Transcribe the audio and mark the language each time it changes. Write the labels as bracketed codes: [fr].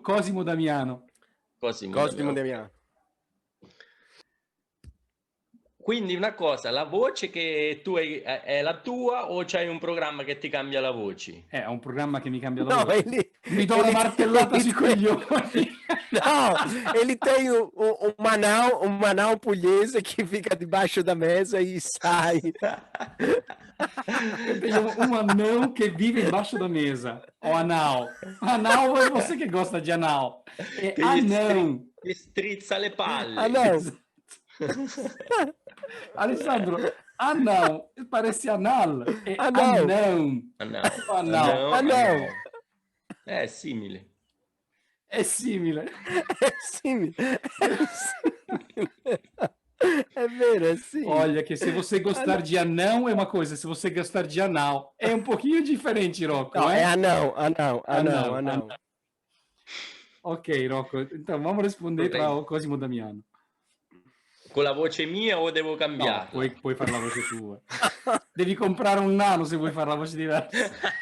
[it] Cosimo Damiano. Cosimo Damiano. Quindi una cosa, la voce che tu hai è la tua o c'hai un programma che ti cambia la voce? È un programma che mi cambia la voce. Mi do una martellata sui coglioni. [pt] No, ele tem um Manau pugliese que fica debaixo da mesa e sai. Eu tenho um anão que vive embaixo da mesa. O anal. Anal é você que gosta de anal. É anão. [it] Che strizza le palle. [pt] Anão. Alessandro, anão. Parece anal. É anão. [it] Anão. È simile. È simile. È simile. [pt] É vero, é sim. Olha, que se você gostar de anão é uma coisa, se você gostar de anal é um pouquinho diferente, Rocco. [it] No, è anão. [pt] Ok, Rocco, então vamos responder para o Cosimo Damiano. [it] Con la voce mia o devo cambiare? No, puoi fare la voce tua. Devi comprare un nano se vuoi fare la voce diversa.